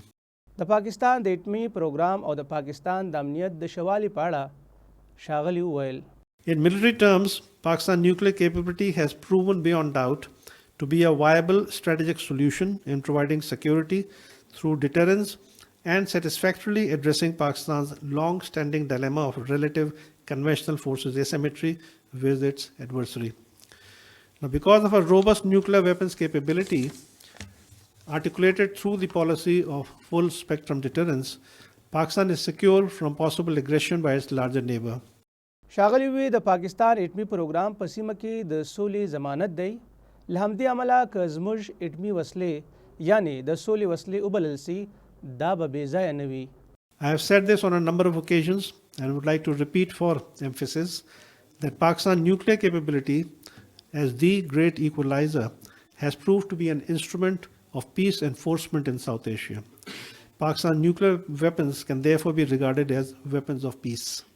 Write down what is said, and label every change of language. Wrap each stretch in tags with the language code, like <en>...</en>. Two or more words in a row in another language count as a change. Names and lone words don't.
<ps>د پاکستان د اټمي پروګرام او د پاکستان د امنیت د شوالي په اړه ښاغلي وویل</ps> <en>In military terms, Pakistan's nuclear capability has proven beyond doubt to be a viable strategic solution in providing security through deterrence and satisfactorily addressing Pakistan's long-standing dilemma of relative conventional forces asymmetry with its adversary. Now, because of a robust nuclear weapons capability articulated through the policy of full spectrum deterrence, Pakistan is secure from possible aggression by its larger neighbor.</en> <ps>ښاغلي وی د پاکستان اټمي پروګرام په سیمه کې د سولې ضمانت دی. له همدې امله که زموږ اټمي وسلې یعنې د سولې وسلې وبلل سي دا به بې ځایه نه وي.</ps> <en>I have said this on a number of occasions and would like to repeat for emphasis that Pakistan's nuclear capability as the great equalizer has proved to be an instrument of peace enforcement in South Asia. Pakistan's nuclear weapons can therefore be regarded as weapons of peace.</en>